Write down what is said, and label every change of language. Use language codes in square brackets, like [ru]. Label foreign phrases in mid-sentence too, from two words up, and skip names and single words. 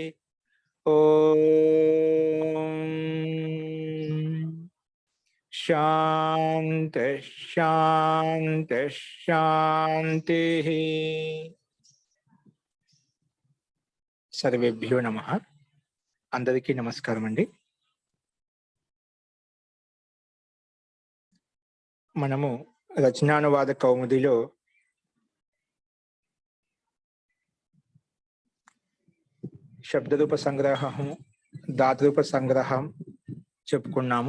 [sa] ओम शांति शांति शांति। सर्वेभ्यो नमः। [te] అందరికీ నమస్కారం అండీ। మనము రచనానువాద కౌముదిలో శబ్దరూప సంగ్రహం ధాతురూప సంగ్రహం చెప్పుకున్నాము.